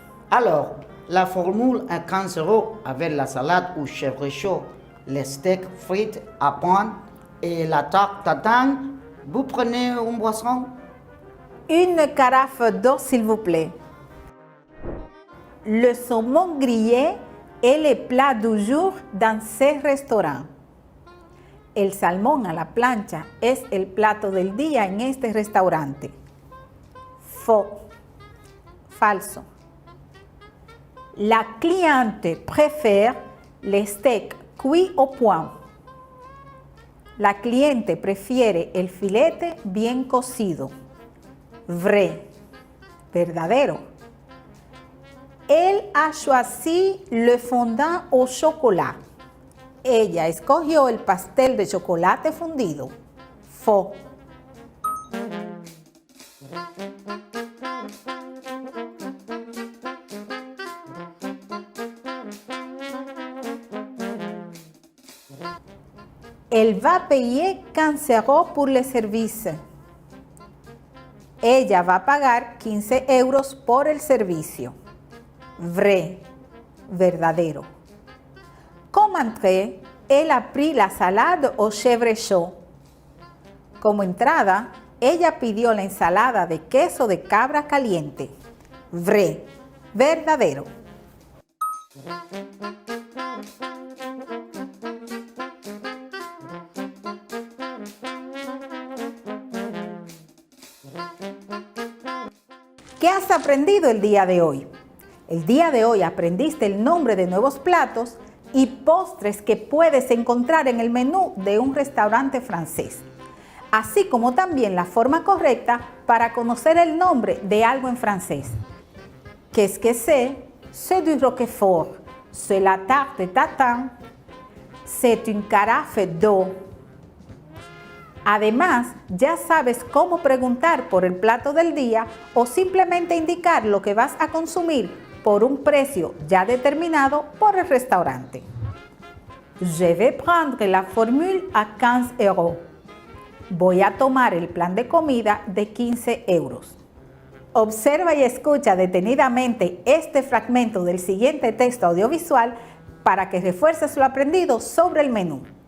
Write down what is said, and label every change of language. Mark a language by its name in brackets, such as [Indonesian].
[French] Alors, la formule à 15 € avec la salade ou chèvre chaud, les steaks frites à point et la tarte tatin, vous prenez une boisson? Une carafe d'eau, s'il vous plaît. Le saumon grillé est le plat du jour dans ce restaurant. [Spanish] El salmón a la plancha es el plato del día en este restaurante. [French] Faux. [Spanish] Falso. [French] La cliente préfère les steaks cuits au point. [Spanish] La cliente prefiere el filete bien cocido. [French] Vrai, [Spanish] verdadero. [French] Elle a choisi le fondant au chocolat. [Spanish] Ella escogió el pastel de chocolate fundido. [French] Faux. Elle va payer 15 € pour le service. [Spanish] Ella va a pagar 15 € por el servicio. [French] Vrai, [Spanish] verdadero. [French] Comme entrée, elle a pris la salade au chèvre chaud. [Spanish] Como entrada, ella pidió la ensalada de queso de cabra caliente. [French] Vrai, [Spanish] verdadero. ¿Qué has aprendido el día de hoy? El día de hoy aprendiste el nombre de nuevos platos, y postres que puedes encontrar en el menú de un restaurante francés, así como también la forma correcta para conocer el nombre de algo en francés. [French] Qu'est-ce que c'est? C'est du Roquefort. C'est la tarte de tatin. C'est une carafe d'eau. [Spanish] Además, ya sabes cómo preguntar por el plato del día o simplemente indicar lo que vas a consumir por un precio ya determinado por el restaurante. [French] Je vais prendre la formule à 15 euros. [Spanish] Voy a tomar el plan de comida de 15 euros. Observa y escucha detenidamente este fragmento del siguiente texto audiovisual para que refuerces lo aprendido sobre el menú.